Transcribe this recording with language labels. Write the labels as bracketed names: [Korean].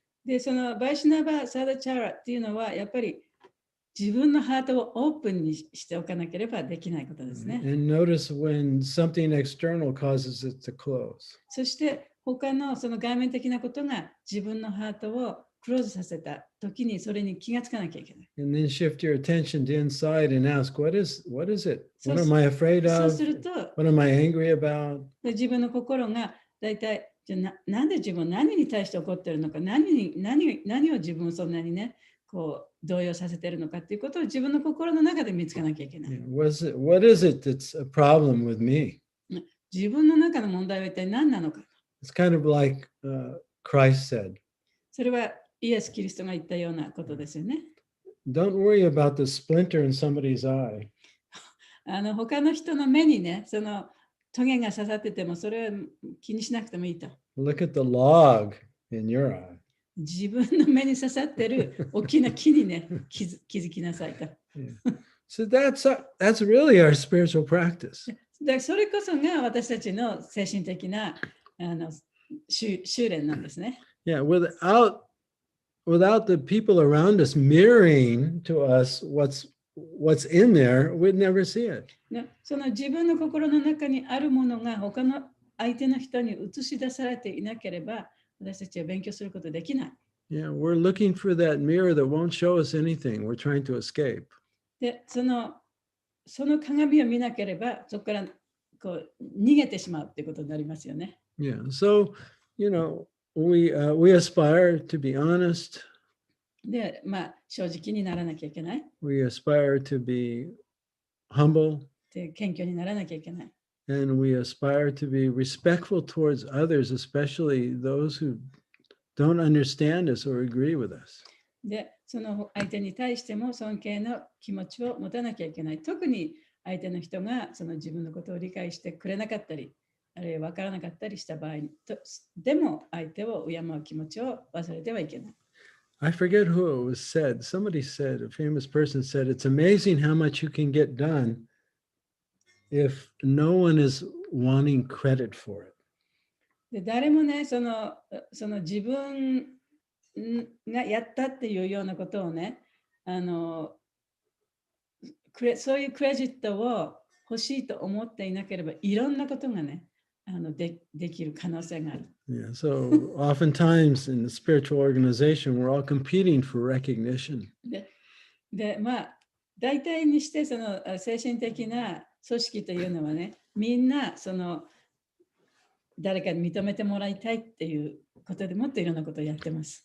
[Japanese] で、バイシナバ・サダチャラっていうのは、やっぱり自分のハートをオープンにしておかなければできないことですね。 [English] And notice when something external causes it to close. [Japanese] そして他の外面的なことが自分のハートをクローズさせたときにそれに気がつかなきゃいけない。 [English] And then shift your attention to inside and ask, what is it? What am I afraid [Japanese] そう [English] of? [Japanese] すると、 [English] What am I angry about? [Japanese] 自分の心がだいたいなんで自分何に対して怒ってるのか、何を自分をそんなにね、動揺させてるのかっていうことを自分の心の中で見つけなきゃいけない。 [English] What is it that's a problem with me? [Japanese] 自分の中の問題は一体何なのか。 [English] It's kind of like Christ said. [Japanese] それはイエス・キリストが言ったようなことですよね。 [English] Don't worry about the splinter in somebody's eye. [Japanese] 他の人の目にね、トゲが刺さっててもそれは気にしなくてもいいと。 [English] Look at the log in your eye. [Japanese] 自分の目に刺さってる大きな木にね、気づきなさいと。 [English] So that's really our spiritual practice. [Japanese] でそれこそが私たちの精神的な修練なんですね。 [English] Yeah, without the people around us mirroring to us what's in there, we'd never see it. [Japanese] 自分の心の中にあるものが他の相手の人に映し出されていなければ、私たちは勉強することできない。 [English] Yeah, we're looking for that mirror that won't show us anything. We're trying to escape. [Japanese] で、その鏡を見なければ、そこから逃げてしまうってことになりますよね。 [English] Yeah, so, we aspire to be honest. [Japanese] で、正直にならなきゃいけない。 [English] We aspire to be humble. [Japanese] で、謙虚にならなきゃいけない。 [English] And we aspire to be respectful towards others, especially those who don't understand us or agree with us. [Japanese] で、その相手に対しても尊敬の気持ちを持たなきゃいけない。特に相手の人がその自分のことを理解してくれなかったり、あるいは分からなかったりした場合でも相手を敬う気持ちを忘れてはいけない。 [English] I forget who it was said. Somebody said, a famous person said, it's amazing how much you can get done if no one is wanting credit for it. [Japanese] で、誰もね、その自分がやったっていうようなことをね、そういうクレジットを欲しいと思っていなければ、いろんなことがね、できる可能性がある。 [English] Yeah, so oftentimes in the spiritual organization, we're all competing for recognition. [Japanese] で、大体にしてその精神的な組織というのはね、みんな誰かに認めてもらいたいっていうことでもっといろんなことをやってます。